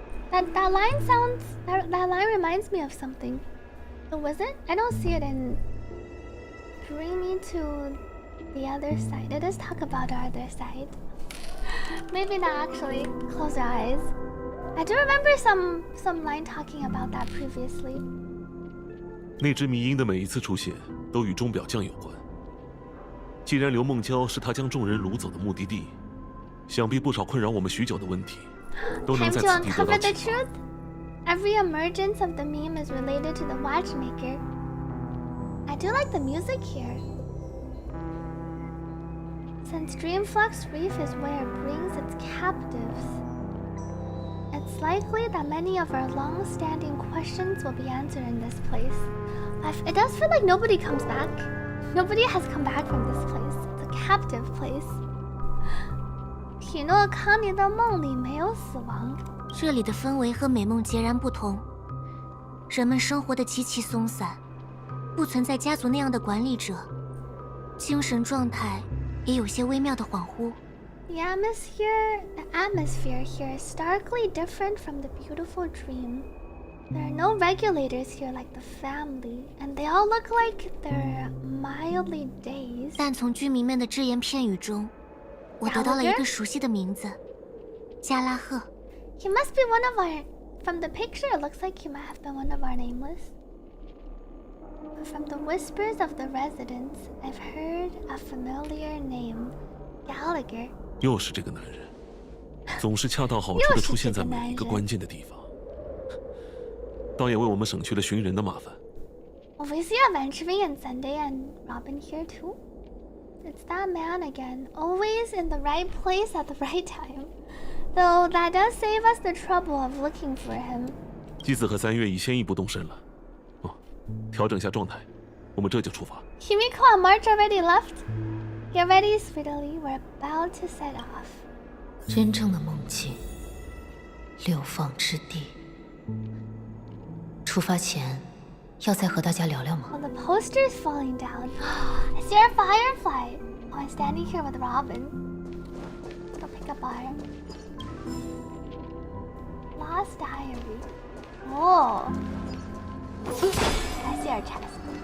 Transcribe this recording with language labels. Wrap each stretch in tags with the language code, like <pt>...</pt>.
<en>That line sounds... That line reminds me of something. The wizard? I don't see it in... Bring me to the other side. It does talk about our other side. Maybe not actually. Close your eyes. I do remember some line talking about that previously.</en> <zh>那只迷音的每一次出现，都与钟表匠有关。既然刘梦娇是他将众人掳走的目的地，想必不少困扰我们许久的问题，都能在此地得到解答。</zh> <en>Every emergence of the meme is related to the watchmaker. I do like the music here. Since Dreamflex Reef is where it brings its captives, it's likely that many of our long-standing questions will be answered in this place. It does feel like nobody comes back. Nobody has come back from this place. It's a captive place.</en> <zh>匹诺康尼的梦里没有死亡。这里的氛围和美梦截然不同，人们生活的极其松散，不存在家族那样的管理者，精神状态也有些微妙的恍惚。</zh> <en>The atmosphere here is starkly different from the beautiful dream. There are no regulators here like the family, and they all look like they're mildly dazed.</en> <zh>但从居民们的只言片语中，我得到了一个熟悉的名字加拉赫。</zh> <en>He must be one of our. From the picture, it looks like he might have been one of our nameless. But from the whispers of the residents, I've heard a familiar name, Gallagher.</en> <zh>又是这个男人，总是恰到好处的出现在每一个关键的地方，倒也为我们省去了寻人的麻烦。</zh> <en>Well, we see Adventuring and Sunday and Robin here too. It's that man again, always in the right place at the right time. Though that does save us the trouble of looking for him.</en> <zh>姬子和3月已先一步动身了。哦，调整下状态，我们这就出发。</zh> <en>Himiko and March already left. Get ready, Sweetly. We're about to set off.</en> <zh>真正的梦境，流放之地。出发前，要再和大家聊聊吗？</zh> <en>Oh, the poster's falling down. I see our Firefly. Oh, I'm standing here with Robin. Go pick up our Lost Diary. Oh. I see our chest.</en>